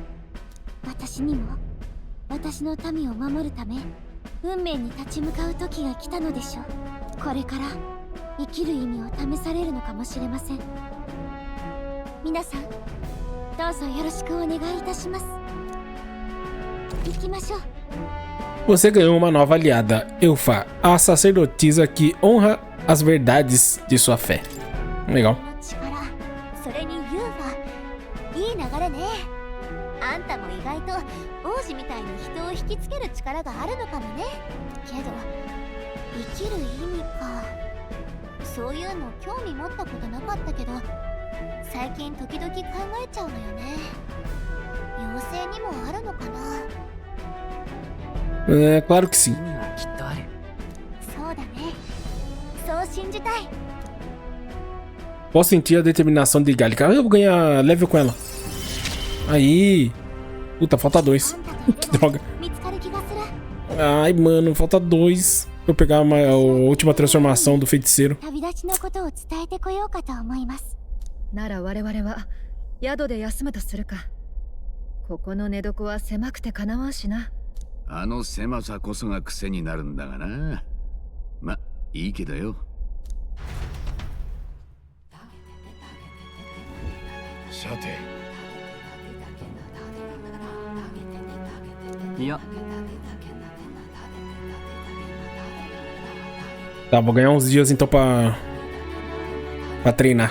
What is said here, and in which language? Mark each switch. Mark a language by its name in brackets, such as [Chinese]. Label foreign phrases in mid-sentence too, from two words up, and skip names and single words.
[Japanese] 私にも私の民を守るため運命に立ち向かう時が来たのでしょう。これから生きる意味を試されるのかもしれません。皆さんどうぞよろしくお願いいたします。行きましょう。 [Portuguese] Você ganhou uma nova aliada, Eufa, a sacerdotisa que honra as verdades de sua fé. Legal. [Japanese] それにユーファ、いい流れね。あんたも意外と王子みたいに人を引きつける力があるのかもね。けど生きる意味か、そういうの興味持ったことなかったけど最近時々考えちゃうのよね。妖精にもあるのかな。 [Portuguese] É, claro que sim. [Japanese] そうだね。そう信じたい。 [Portuguese] Posso sentir a determinação de Gallica. Eu vou ganhar level com ela. Aí. Puta, falta 2. Que droga. Ai, mano, falta 2. Pra eu pegar a última transformação do feiticeiro. [Japanese] 旅立ちのことを伝えてこようかと思います。なら我々は宿で休むとするか。ここの寝床は狭くてかなわんしな。あの狭さこそが癖になるんだがな。ま、いいけどよ。さて。いや。 [Portuguese] Tá, vou ganhar uns dias então pra treinar.